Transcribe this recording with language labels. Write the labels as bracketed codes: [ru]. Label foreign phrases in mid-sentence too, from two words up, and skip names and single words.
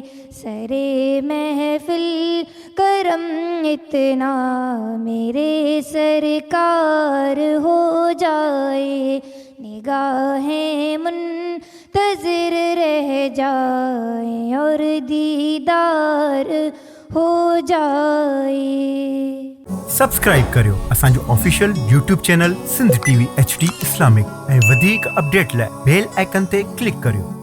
[ur] سرے محفل کرم اتنا میرے سرکار ہو جائے، نگاہیں منتظر رہ جائیں اور دیدار ہو جائے۔ [sd] سبسکرائب करियो असांजो [en] official YouTube channel [sd] सिंध TV HD इस्लामिक ऐं वधीक अपडेट लाइ [en] bell icon [sd] ते क्लिक करियो।